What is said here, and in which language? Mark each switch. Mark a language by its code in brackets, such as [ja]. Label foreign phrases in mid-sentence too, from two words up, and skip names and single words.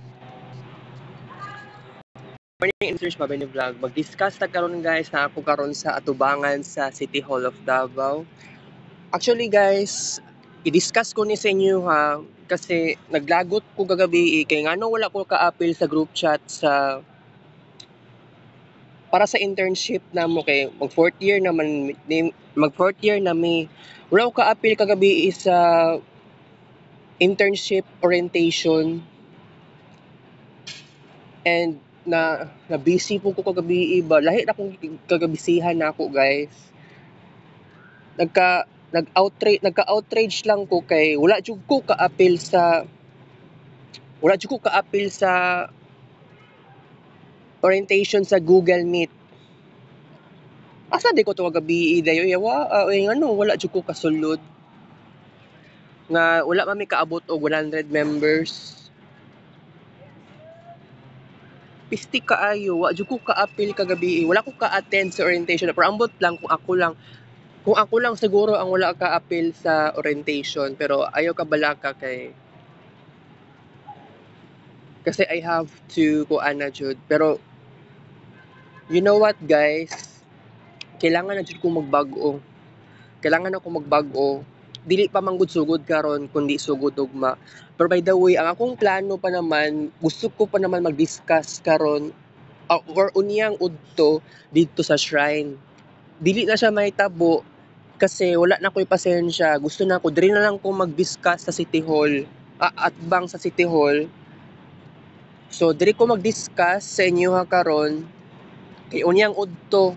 [ceb] Morning answers pa ni vlog. Mag-discuss ta karon guys na ako karon sa atubangan sa City Hall of Davao. Actually guys, i-discuss ko ni sa inyo ha kasi naglagot ko kagabi kay ngano wala ko ka-appeal sa group chat sa para sa internship na mo kay mag [en] fourth year [ceb] naman mag [en] fourth year [ceb] na mi wala ko ka-appeal kagabi sa [en] internship orientation. [ceb] And na busy po ko kagabi iba lahi na kong kagabisihan na ako guys. Nagka-outrage lang ko kay wala jud ko ka-appeal sa orientation sa Google Meet. Asa di ko to kagabi dayo yawa ano wala jud ko kasulod nga wala man mi kaabot og 100 members. Pisti kaayo wa jud ko ka-appeal kagabi wala ko ka-attend sa orientation pero ambot lang kung ako lang siguro ang wala ka-appeal sa orientation pero ayaw ka balaka kasi [en] I have to [ceb] kuan na jud pero [en] you know what guys, [ceb] kailangan na jud ko magbag-o. Kailangan ako magbag-o. Dili pa manggod sugod karon kundi sugod ugma. Pero [en] by the way, [ceb] ang akong plano pa naman, gusto ko pa naman mag-discuss karon or unyang udto dito sa shrine. Dili na siya mahitabo kasi wala na ko'y pasensya. Gusto na ko diri na lang ko mag-discuss sa City Hall. At bang sa City Hall. So diri ko mag-discuss sa inyo ha karon kay unyang udto.